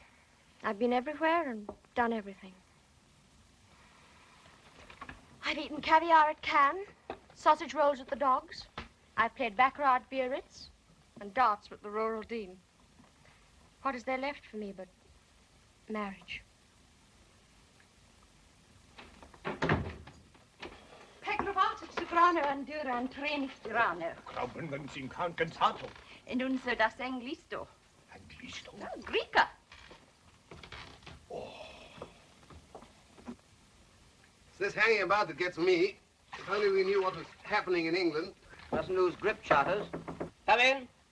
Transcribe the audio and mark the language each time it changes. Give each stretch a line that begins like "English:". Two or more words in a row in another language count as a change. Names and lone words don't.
English: I've been everywhere and done everything. I've eaten caviar at Cannes, sausage rolls at the Dogs. I've played baccarat at Biarritz and darts at the Rural Dean. What is there left for me but marriage? Pecrovato, soprano, andura, and treni stirano. Glauben sin cansato. Und unser das Englisto. Anglisto. Greeka. It's this hanging about that gets me. If only we knew what was happening in England. Mustn't lose grip, Charters. Come in.